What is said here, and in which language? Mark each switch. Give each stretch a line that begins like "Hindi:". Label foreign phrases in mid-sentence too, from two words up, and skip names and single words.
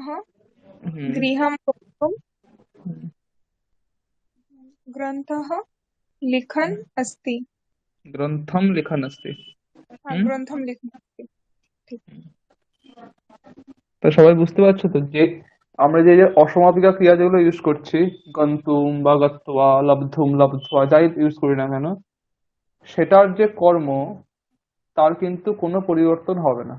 Sanskrit: হুম, गृहं गन्तुं ग्रन्थः लिखन् अस्ति। গ্রন্থম লিখन् अस्ति। হুম, ग्रन्थं लिखन् अस्ति। ঠিক।
Bangla: তো সবাই বুঝতে পারছো তো যে আমরা যে যে অসমাপিকা ক্রিয়া যেগুলো ইউজ করছি, গন্তুম বা গত্বা,
Sanskrit: লব্ধুম লব্ধ্বা,
Bangla: যাই ইউজ করি না কেন, সেটার যে কর্ম তার কিন্তু কোনো পরিবর্তন হবে না।